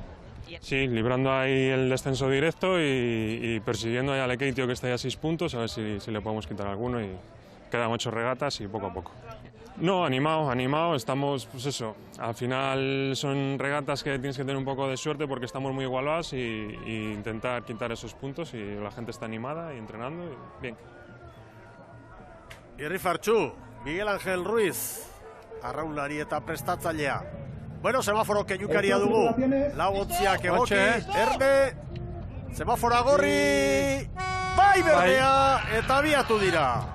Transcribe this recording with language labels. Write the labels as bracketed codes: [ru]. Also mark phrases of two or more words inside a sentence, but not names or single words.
[es] Sí, librando ahí el descenso directo y persiguiendo ahí al Ekeitio, que está ahí a 6 puntos, a ver si le podemos quitar alguno, y quedan 8 regatas y poco a poco. No, animado, estamos, pues eso, al final son regatas que tienes que tener un poco de suerte porque estamos muy igualados y intentar quitar esos puntos, y la gente está animada y entrenando, y bien. [eu] Irri Fartxu, Miguel Ángel Ruiz, arraunlari eta prestatzailea. Bueno, semaforo keinukaria dugu, Lagontziak egoki, Erne, semafora gorri, bai berdea, eta abiatu dira.